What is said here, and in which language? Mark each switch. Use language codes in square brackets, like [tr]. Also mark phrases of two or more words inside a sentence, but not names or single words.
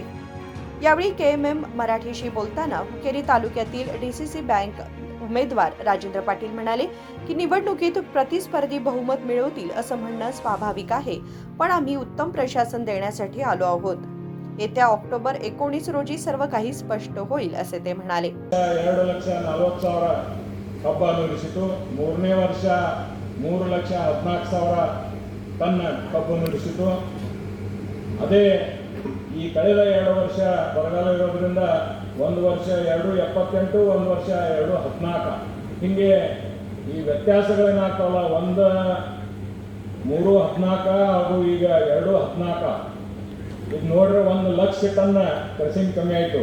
[mr] यावेळी KMM मराठीशी बोलताना हुक्केरी तालुक्यातील डीसीसी बँक उमेदवार राजेंद्र पाटील म्हणाले की निवडणुकीत प्रतिस्पर्धी बहुमत मिळवतील असं म्हणणं स्वाभाविक आहे, पण आम्ही उत्तम प्रशासन देण्यासाठी आलो आहोत। येत्या ऑक्टोबर 19 रोजी सर्व काही स्पष्ट होईल असे ते म्हणाले। [kn] 2,40,000 ಕಬ್ಬು ನುಡಿಸಿತು। ಮೂರನೇ ವರ್ಷ 3,14,000 ಟನ್ ಕಬ್ಬು ನುಡಿಸಿತು। ಅದೇ ಈ ಕಳೆದ 2 ವರ್ಷ ಬರಗಾಲ ಇರೋದ್ರಿಂದ ಒಂದು ವರ್ಷ 2,78 ಒಂದು ವರ್ಷ 2,14 ಹಿಂಗೆ ಈ ವ್ಯತ್ಯಾಸಗಳೇನಾಗ್ತಾವಲ್ಲ, 3,14 ಹಾಗೂ ಈಗ 2,14 ಈಗ ನೋಡ್ರೆ 1,00,000 ಟನ್ ಕೃಷಿಂಗ್ ಕಮ್ಮಿ ಆಯಿತು।